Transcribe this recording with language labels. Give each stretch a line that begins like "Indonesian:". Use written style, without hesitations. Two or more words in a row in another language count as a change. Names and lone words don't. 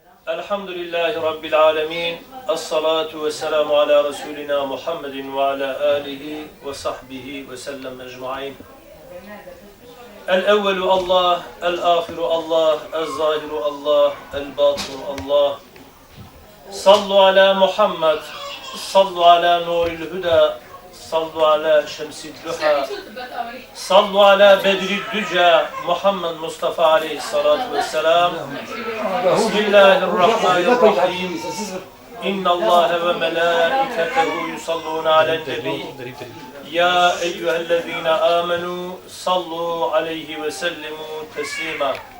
Arabic: الحمد لله رب العالمين والصلاة والسلام على رسولنا محمد وعلى آله وصحبه وسلم أجمعين. الأول الله الآخر الله, الظاهر الله الباطن الله. صلوا على محمد صلوا على نور الهدى صلوا على شمس الضحى صلوا على بدر الدجى محمد مصطفى عليه الصلاة والسلام. بسم الله الرحمن الرحيم إن الله وملائكته يصلون على النبي. يا أيها الذين آمنوا صلوا عليه وسلموا تسليما.